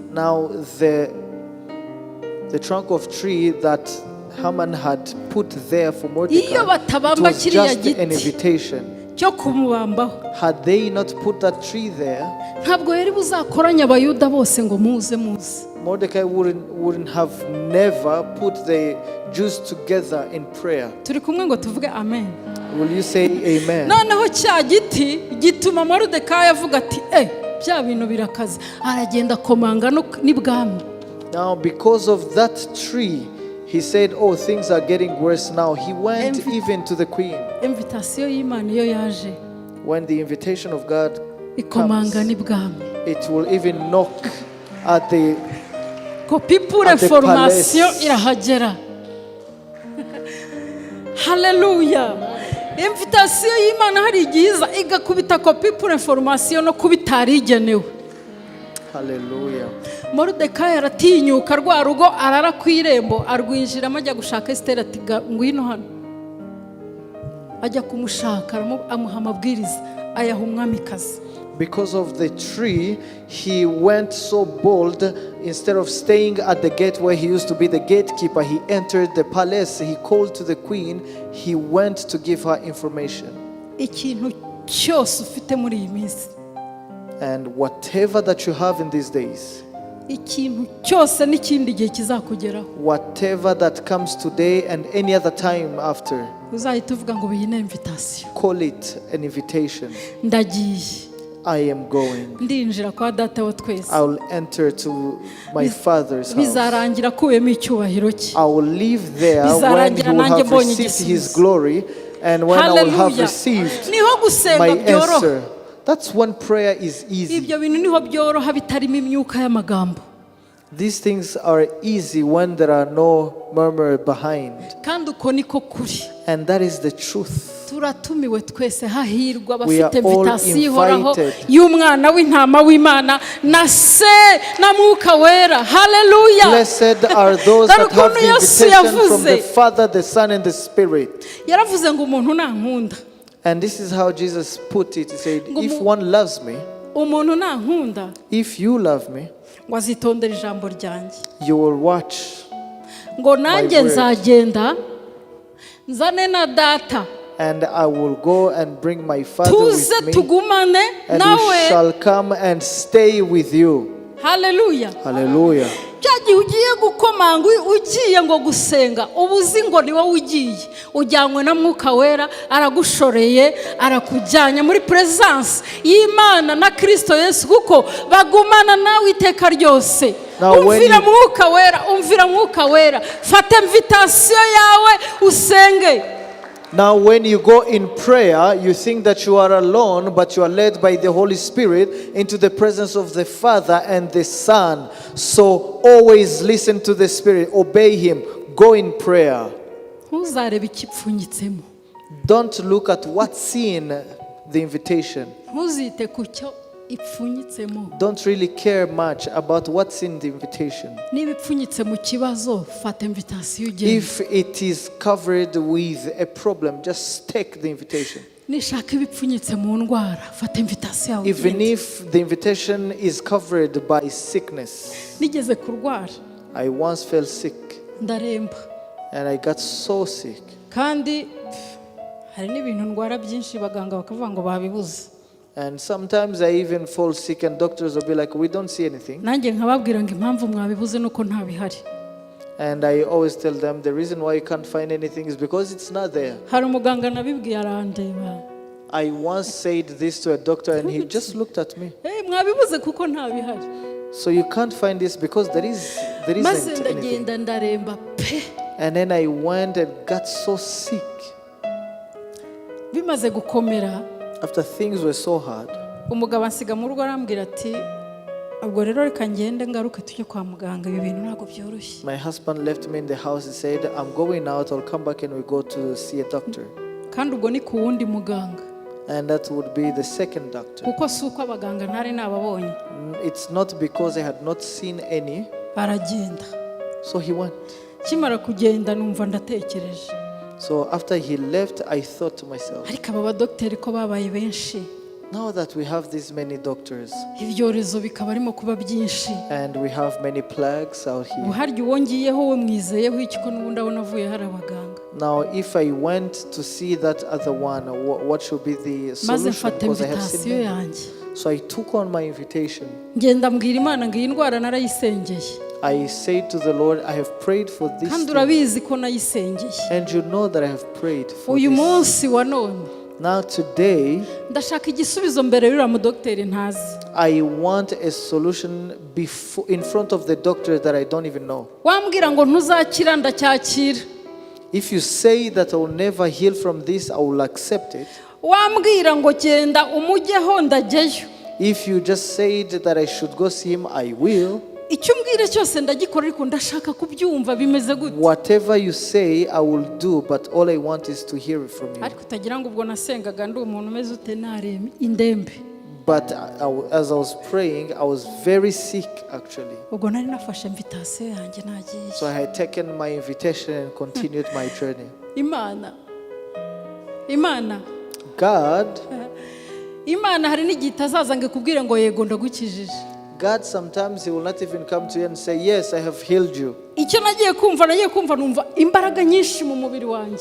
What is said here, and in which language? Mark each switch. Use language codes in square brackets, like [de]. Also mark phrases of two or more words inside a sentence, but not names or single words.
[en] Now the trunk of tree that Haman had put there for Mordecai, [rw] Iyo [en] it [rw] batabamba [en] was [rw] kiriya [en] just an [rw] giti [en] invitation. [rw] cyo kumubambaho, [en] Had they not put that tree there, [rw] ntabwo yari buzakoranya abayuda bose ngo muze. [en] Mordecai wouldn't have never put the Jews together in prayer. [rw] Turi kumwe ngo tuvuge amen. [en] Will you say amen? [rw] Noneho cya giti gituma Moridekayi avuga ati bya bintu birakaze, aragenda komanga n'ibwami. [en] Now because of that tree, he said, oh, things are getting worse now. He went even to the queen. [rw] Invitation y'Imana iyo yaje, [en] When the invitation of God [rw] ikomanga [en] comes, [rw] n'ibwami. [en] it will even knock at the [fr] Kopi pour [en] At the information palace. [rw] irahagera. Haleluya. Invitation y'Imana hari igiza igakubita [fr] kopi pour information [rw] no kubitarigenewe. [en] hallelujah. [rw] Moridekayi aratinyuka, rwa rugo arara ku irembo, arwinjiramo ajya gushaka Esiteri, ati ngwino hano. Ajya kumushaka, amuha amabwiriza, ayaha umwamikazi. [en] Because of the tree, he went so bold. Instead of staying at the gate where he used to be the gatekeeper, he entered the palace. He called to the queen. He went to give her information. [rw] Ikintu cyose ufite muri iyi minsi, [en] And whatever that you have in these days, [rw] ikintu cyose n'ikindi gihe kizakugeraho, [en] whatever that comes today and any other time after, [rw] uzahita uvuga ngo iyi ni invitation. [en] call it an invitation. [rw] Ndagiye, [en] I am going. [rw] ndinjira kwa data wa twese. [en] I will enter to my Father's house. [rw] Bizarangira akuyemo icyubahiro cye. [en] I will live there when he [rw] Bizarangira [en] will [rw] nanjye [en] have [rw] mbonye [en] received his [rw] igisubizo. [en] glory, and when I will have Hallelujah. received [rw] Niho gusenga [en] my [rw] byoroha. [en] answer. That's when prayer is easy. [rw] Ibyo bintu niho byoroha bitarimo imyuka y'amagambo. [en] These things are easy when there are no murmur behind. [rw] Kandi uko niko kuri. [en] And that is the truth. [rw] Turatumiwe twese, hahirwa [en] We are [rw] abafite [en] all [rw] invitation ihoraho [en] invited. [rw] y'umwana w'intama w'Imana na se na mwuka wera. Haleluya. [en] Blessed are those that have the invitation from the Father, the Son, and the Spirit. Yaravuze ngo umuntu nankunda. And this is how Jesus put it. He said, if one loves me, [rw] Umuntu nankunda [en] if you love me, [rw] ngo azitondera ijambo ryanjye. [en] you will watch. [rw] Ngo nanjye [en] word. [rw] nzagenda nzane na data. [en] And I will go and bring my Father [rw] Tuze [en] with me, [rw] tugumane [en] and we [rw] nawe. [en] shall come and stay with you. [rw] Haleluya. [en] Hallelujah. [rw] Cya gihe ugiye gukomanga ugiye ngo gusenga, ubuzi ngo ni wowe ugiye, ujyanywe na mwuka wera, aragushoreye, arakujyanye muri presence y'Imana na Kristo Yesu, kuko bagumana nawe iteka ryose. Umvira mwuka wera, fata invitation yawe usenge. [en] Now when you go in prayer, you think that you are alone, but you are led by the Holy Spirit into the presence of the Father and the Son. So always listen to the Spirit, obey Him, go in prayer. [rw] Ntuzarebe ikipfunyitsemo. [en] Don't look at what's in the invitation. [rw] ntuzite ku cyo ipfunyitsemo. [en] Don't really care much about what's in the invitation. [rw] niba ipfunyitse mu kibazo fata invitation ugende. [en] If it is covered with a problem, just take the invitation. [rw] nishaka ibipfunyitse mu ndwara fata invitation yawe [en] Even [rw] ugende. [en] if the invitation is covered by sickness. [rw] nigeze kurwara [en] I once fell sick [rw] ndaremba [en] and I got so sick. [rw] kandi hari n'ibintu ndwara byinshi baganga bakavuga ngo babibuze. [en] And sometimes I even fall sick and doctors will be like, we don't see anything. [rw] nanjye nkababwira ngo impamvu mwabibuze nuko nta bihari. [en] And I always tell them the reason why you can't find anything is because it's not there. [rw] hari umuganga nabibwiye arandeba. [en] I once said this to a doctor and he just looked at me. [rw] mwabibuze kuko nta bihari. [en] So you can't find this because there isn't [rw] maze [en] anything. [rw] ndagenda ndaremba pe. [en] And then I went and got so sick. [rw] bimaze gukomera [en] After things were so hard, [rw] umugabo ansiga mu rugo arambwira ati ubwo rero reka ngende ngaruke tujye kwa muganga ibi bintu ntabwo byoroshye. [en] my husband left me in the house. He said, I'm going out, I'll come back and we go to see a doctor. [rw] kandi ubwo ni ku wundi muganga [en] And that would be the second doctor. [rw] kuko si uko abaganga ntari nababonye. [en] It's not because I had not seen any. [rw] aragenda. [en] So he went. [rw] kimara kugenda numva ndatekereje. [en] So after he left, I thought to myself, [rw] ariko aba badogiteri ko babaye benshi [en] now that we have these many doctors [rw] ibyorezo bikaba arimo kuba byinshi [en] and we have many plagues out here, [rw] uharya uwongiyeho we mwizeyeho iki ko n'ubundi abona avuye hari abaganga. [en] now if I went to see that other one, what should be the [rw] maze [en] solution? [rw] mfata [en] Because I have seen invitation many. [rw] yanjye [en] So I took on my invitation. [rw] ngenda mbwira Imana ngo iyi ndwara narayisengeye [en] I said to the Lord, I have prayed for this [rw] kandi [en] thing, [rw] urabizi ko nayisengeye. [en] and you know that I have prayed for [rw] uyu [en] this. [rw] munsi wa none [en] Now today, [rw] ndashaka igisubizo mbere y'uriya mudogiteri ntazi. [en] I want a solution in front of the doctor that I don't even know. [rw] wambwira ngo ntuzakira ndacyakira. [en] If you say that I will never heal from this, I will accept it. [rw] wambwira ngo genda umujyeho ndajyayo. [en] If you just said that I should go see him, I will. [rw] icyo umbwira cyose ndagikora ariko ndashaka kubyumva bimeze gute. [en] Whatever you say, I will do, but all I want is to hear it from you. [rw] ariko utagira ngo ubwo nasengaga ndi umuntu umeze ute naremye indembe. [en] But as I was praying, I was very sick actually. [rw] ubwo nari nafashe invitation yanjye nagiye. [en] So I had taken my invitation and continued my journey. [rw] Imana [en] God [rw] hari n'igihe itazaza ngo ikubwire ngo yego ndagukijije. [en] God sometimes he will not even come to you and say, yes, I have healed you. [rw] icyo nagiye kumva numva imbaraga nyinshi mu mubiri wanjye.